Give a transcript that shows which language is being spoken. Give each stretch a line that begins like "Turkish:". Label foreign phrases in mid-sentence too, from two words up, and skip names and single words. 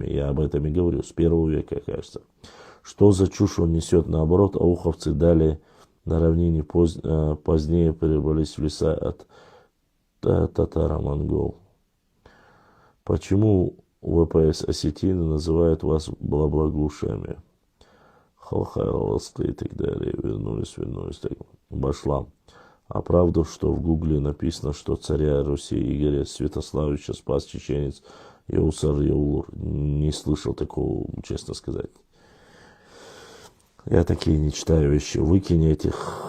Russian: Я об этом и говорю, с 1 века, кажется. Что за чушь он несет? Наоборот, ауховцы дали на равнине позднее перебрались в леса от татаро-монгол. Почему ВПС осетины называют вас бла-благушами? Халхайловские и так далее. Вернулись. Так. Башлам. А правда, что в Гугле написано, что царя Руси Игоря Святославича спас чеченец Яусар Яулур? Не слышал такого, честно сказать. Я такие не читаю вещи. Выкинь этих.